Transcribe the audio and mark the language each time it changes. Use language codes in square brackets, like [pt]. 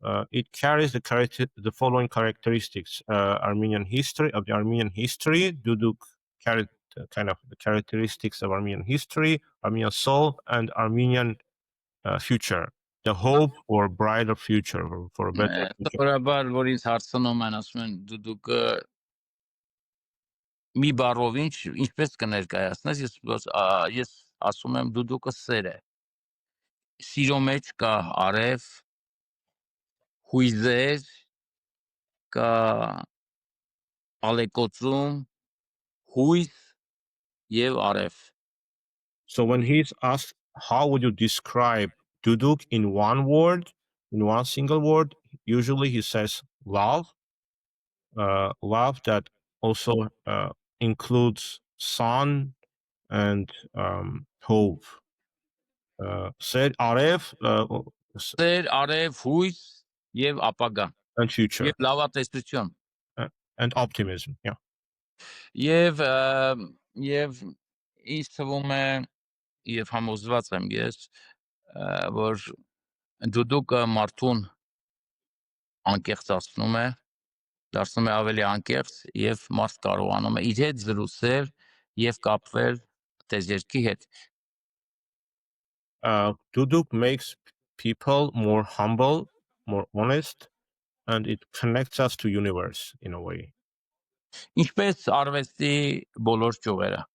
[en] it carries the following characteristics: Armenian history of the Armenian history. Duduk carried kind of the characteristics of Armenian history, Armenian soul, and Armenian future. The hope for a brighter future, for a better future. [hy] Սովորաբար, որ ինձ հարցնում են, ասում են դուդուկը մի բառով ինչպես կներկայացնես, ես ասում եմ դուդուկը սեր է։ Սիրո մեջ կա արև, հույզեր, կա ալեկոծում, հույս եւ արև։ [en] So when he's asked, how would you describe Duduk in one word, in one single word, usually he says love. Love that also includes sun and hope. Said Aref [hy] Սեր, արև, հույս եւ ապագա [en] and future [hy] եւ լավատեսություն։ [en] and optimism. Yeah. [hy] Եվ ինձ թվում է եւ համոզված եմ ես, որ դուդուկը մարդուն անկեղծացնում է, դարձնում է ավելի անկեղծ եւ մարդ կարողանում է իր հետ զրուցել եւ կապվել տեզերքի հետ։ [en] Duduk makes people more humble, more honest, and it connects us to universe in a way. [hy] Ինչպես արվեստի բոլոր ճյուղերը։